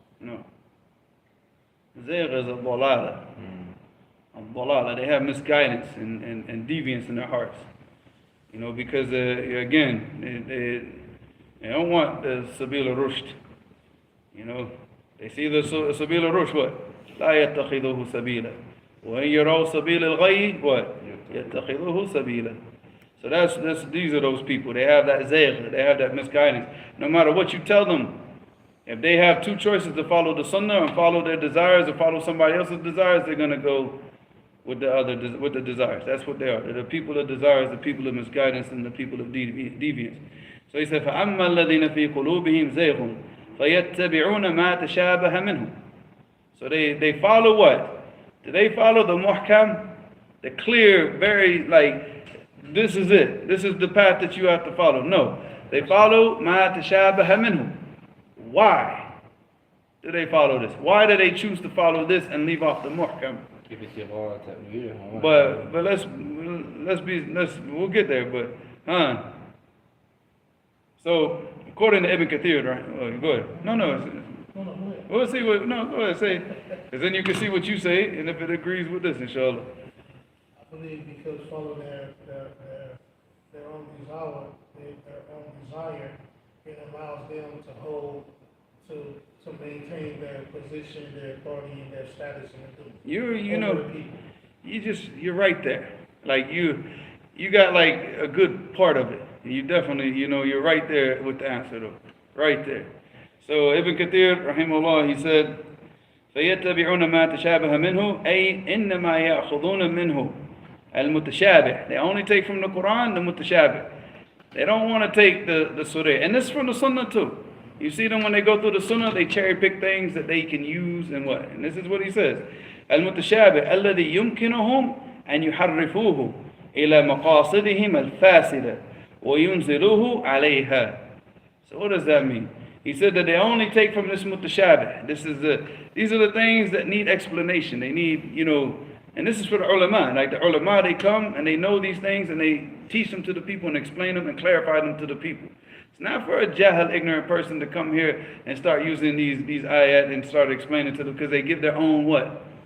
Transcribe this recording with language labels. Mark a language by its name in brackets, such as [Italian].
[English] No. Zayg is a dalala. A dalala. They have misguidance and deviance in their hearts. Because again, they don't want the sabil al-rushd. They see the sabil al-rushd, what? [Arabic] لا يتخذوه سبيلا. وإن يروا سبيل الغي, [English] what? [Arabic] يتخذوه سبيلا. [English] So these are those people. They have that zayg, they have that misguidance. No matter what you tell them, if they have two choices to follow the sunnah and follow their desires or follow somebody else's desires, they're going to go with the desires. That's what they are. They're the people of desires, the people of misguidance, and the people of deviance. So he said, [Arabic] فَأَمَّا الَّذِينَ فِي قُلُوبِهِمْ زَيْغٌ فَيَتَّبِعُونَ مَا تَشَابَهَ مِنْهُ. [English] So they follow what? Do they follow the muhkam? The clear, very this is it. This is the path that you have to follow. No. They follow ma tashabaha minhu. Why do they follow this? Why do they choose to follow this and leave off the muhkam? If it's your ta'wil, But we'll get there, but so according to Ibn Kathir, right? Oh, go ahead. No, No, go ahead. we'll see what go ahead, say. Because then you can see what you say, and if it agrees with this, inshallah. I believe because follow their own desire, their own desire, it allows them to hold, to maintain their position, their authority, and their status in the You over know, the people. you're right there. Like you got like a good part of it. You definitely, you're right there with the answer though. Right there. So Ibn Kathir, rahimahullah, he said, [Arabic] فَيَتَّبِعُونَ مَا تَشَابَهَ مِنْهُ أي إِنَّمَا يَأْخُذُونَ مِنْهُ الْمُتَشَابِهِ. [English] They only take from the Quran the mutashabih. They don't want to take the surah. And this is from the sunnah too. You see them when they go through the sunnah, they cherry pick things that they can use and what. And this is what he says. [Arabic] المتشابه الذي يمكنهم أن يحرفوه إلى مقاصدهم الفاسدة وينزلوه عليها. [English] So what does that mean? He said that they only take from this mutashabih. These are the things that need explanation. They need, and this is for the ulama. Like the ulama, they come and they know these things and they teach them to the people and explain them and clarify them to the people. It's not for a jahil, ignorant person to come here and start using these ayat and start explaining to them because they give their own what?